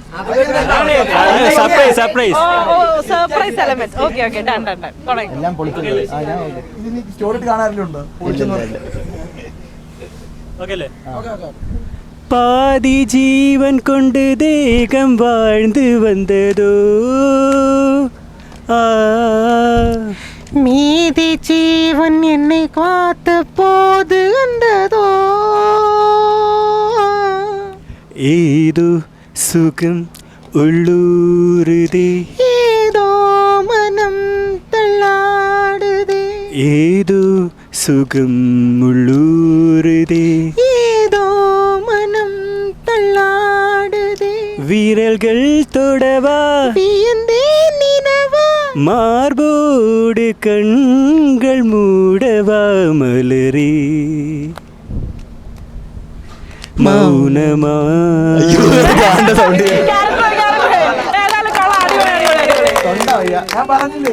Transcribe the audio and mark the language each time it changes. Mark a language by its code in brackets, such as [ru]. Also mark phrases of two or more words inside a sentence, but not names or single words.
[en] surprise surprise. surprise element. okay okay, done done done. തുടങ്ങി. [ml] എല്ലാം പൊളിച്ചത്. ഇതിന് സ്റ്റോറി കാണാറില്ലുണ്ടോ? ഓക്കെ അല്ലേ? [ta] பாதி ஜீவன் கொண்டு தேகம் வாழ்ந்து வந்ததோ, மீதி ஜீவன் என்னை காத்த போது கண்டதோ, ஏதோ சுகம் உள்ளூறுதே, ஏதோ மனம் தள்ளாடுதே, ஏதோ சுகம் உள்ளூறுதே, ஏதோ மனம் தள்ளாடுதே, விரல்கள் தொடவா வியந்தே நினவா, மார்போடு கண்கள் மூடவா மலரே, மௌனமா. [ml] ഏതായാലും കൊള്ളാം, അടിപൊളി. ഞാൻ പറഞ്ഞില്ലേ?